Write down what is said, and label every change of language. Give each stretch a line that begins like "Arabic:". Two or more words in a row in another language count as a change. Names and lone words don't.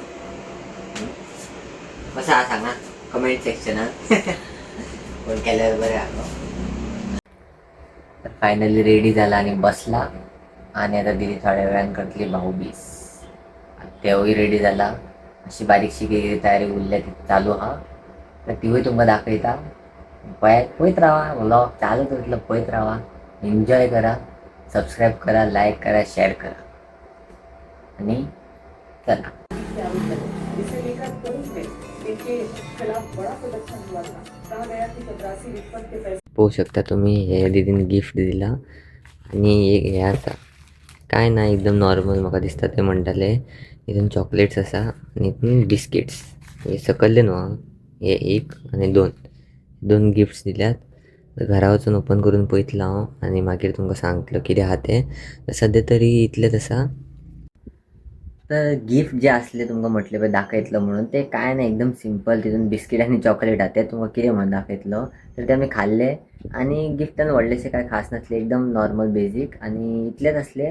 Konkani: कशें आहा सांगा कमेंट सेक्शनात कोण केल्यार बरें आहा तर फायनली रेडी झाला आणि बसला आणि आता दिदी थोड्या वेळान करतली भाऊबीज तेवूय रेडी झाला अशी बारीकशी काही तयारी उरल्या ती चालू हा तर तीवूय तुमकां दाखयता पळयत राहा व्लॉग चालू करतलो पळयत राहा एन्जॉय करा सबस्क्राईब करा लाईक करा शेअर करा आणि चला
Hindi: इसे लेकर टोंक में इनके खिलाफ बड़ा प्रदर्शन हुआ था। कहा गया कि चपरासी रिश्वत के पैसे
Konkani: पाहू शकता तुम्ही हे दीदीन गिफ्ट दिला आणि एक हे आसा काय ना एकदम नॉर्मल म्हाका दिसता ते म्हणटाले हितून चॉकलेट्स आसा आनी हितून बिस्किट्स हे सकयल्ले न्हू हे एक आनी दोन गिफ्ट्स दिल्यात घरा वचून ओपन करून पळयतलो हांव आनी मागीर तुमकां सांगतलो कितें आहा तें सद्या तरी इतलेंच आसा तर गिफ्ट जे असले तुमकां म्हटले पळय दाखयतलो म्हणून ते काय नाही एकदम सिंपल तितून बिस्कीट आनी चॉकलेट आहा ते तुमकां कितें म्हणून दाखयतलो तर ते आमी खाल्ले आणि गिफ्टान व्हडलेशें काय खास नासले एकदम नॉर्मल बेजीक आणि इतलेच असले.